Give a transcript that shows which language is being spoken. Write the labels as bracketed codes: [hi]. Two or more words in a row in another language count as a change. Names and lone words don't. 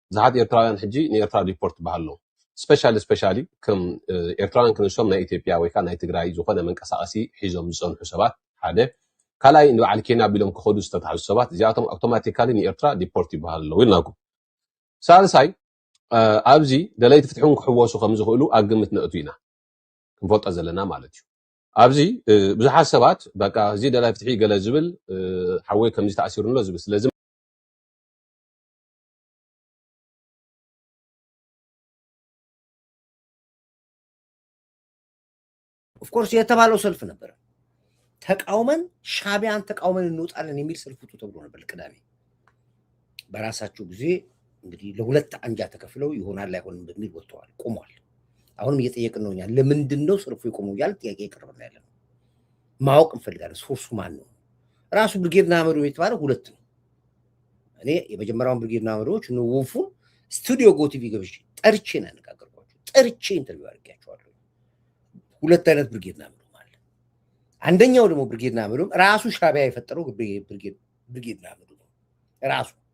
[ti] ዝሓት ኤርትራውያን ሕጂ ንኤርትራ ሪፖርት ባህሎ ስፔሻሊ ከም ኤርትራውያን ክንሶም ናይ ኢትዮጵያ ወይ ከዓ ናይ ትግራይ ዝኾነ መንቀሳቐሲ ሒዞም ዝፀንሑ ሰባት ሓደ ካልኣይ ንበዓል ኬንያ ኣቢሎም ክኸዱ ዝተታሕዙ ሰባት እዚኣቶም ኣውቶማቲካሊ ንኤርትራ ሪፖርት ይበሃል ኣለዉ ኢልናኩም ሳልሳይ ኣብዚ ደለይቲ ፍትሑን ክሕወሱ ከም ዝኽእሉ ኣግምት ነእቱ ኢና ክንፈልጦ ዘለና ማለት እዩ ኣብዚ ብዙሓት ሰባት በቃ እዚ ደላይ ፍትሒ ገለ ዝብል ሓወይ ከምዚ ተኣሲሩሎ ዝብል ስለዚ [en] of course [am] የተባለው ሰልፍ ነበር ተቃውመን ሻቢያን ተቃውመን እንወጣለን የሚል ሰልፍ ተብሎ ነበር ቅዳሜ በራሳቸው ጊዜ እንግዲህ ለሁለት አንጃ ተከፍለው ይሆናል አይሆንም በሚል ወጥተዋል ቆሟል አሁንም እየጠየቅን ነው እኛ ለምንድን ነው ሰልፉ የቆመው ያል ጥያቄ ይቀርብና ያለ ማወቅ እንፈልጋለን ሶርሱ ማን ነው ራሱ ብርጌድ ናመሩ የተባለው ሁለት ነው እኔ የመጀመሪያውን ብርጌድ ናመሮች ነው ወፉ ስቱዲዮ ጎ ቲቪ ገብቼ ጠርቼ ነው ያነጋገርኳቸው ጠርቼ ኢንተርቪው አድርጌያቸዋለሁ ሁለት አይነት ብርጌድ ናመሩ ማለት አንደኛው ደግሞ ብርጌድ ናመሩ ራሱ ሻቢያ የፈጠረው ብርጌድ ናመሩ ራሱ